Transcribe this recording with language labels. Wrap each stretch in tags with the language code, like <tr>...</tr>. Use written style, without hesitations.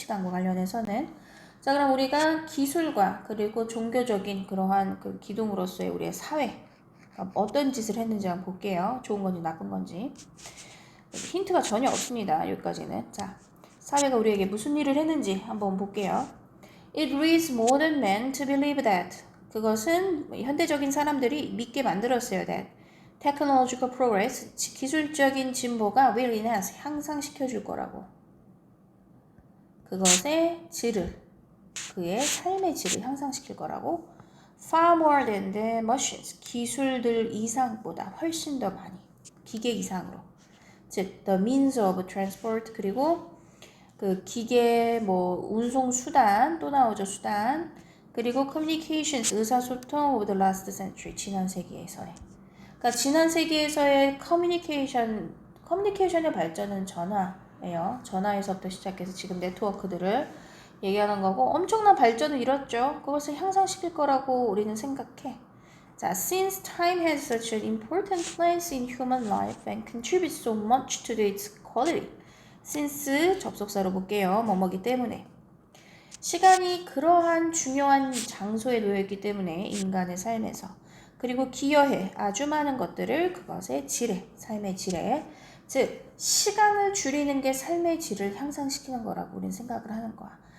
<ko>시간과 관련해서는. 자, 그럼 우리가 기술과 그리고 종교적인 그러한 그 기둥으로서의 우리의 사회, 어떤 짓을 했는지 한번 볼게요. 좋은 건지 나쁜 건지. 힌트가 전혀 없습니다. 여기까지는. 자, 사회가 우리에게 무슨 일을 했는지 한번 볼게요.</ko> <en>It leads modern men to believe that.</en> <ko>그것은 현대적인 사람들이 믿게 만들었어요.</ko> <en>That technological progress,</en> <ko>기술적인 진보가</ko> <en>will enhance,</en> <ko>향상시켜줄 거라고. 그것의 질을, 그의 삶의 질을 향상시킬 거라고.</ko> <en>Far more than the machines,</en> <ko>기술들 이상보다 훨씬 더 많이, 기계 이상으로. 즉,</ko> <en>the means of transport,</en> <ko>그리고 그 기계, 뭐 운송 수단, 또 나오죠, 수단. 그리고</ko> <en>communications,</en> <ko>의사소통</ko> <en>of the last century,</en> <ko>지난 세기에서의. 그러니까 지난 세기에서의 커뮤니케이션의 발전은 전화예요. 전화에서부터 시작해서 지금 네트워크들을 얘기하는 거고 엄청난 발전을 이뤘죠. 그것을 향상시킬 거라고 우리는 생각해.</ko> <en>자, since time has such an important place in human life and contributes so much to its quality.</en> <ko>since 접속사로 볼게요. 뭐뭐기 때문에. 시간이 그러한 중요한 장소에 놓여있기 때문에 인간의 삶에서. 그리고 기여해 아주 많은 것들을 그것의 질에, 삶의 질에. 즉, 시간을 줄이는 게 삶의 질을 향상시키는 거라고 우리는 생각을 하는 거야.</ko>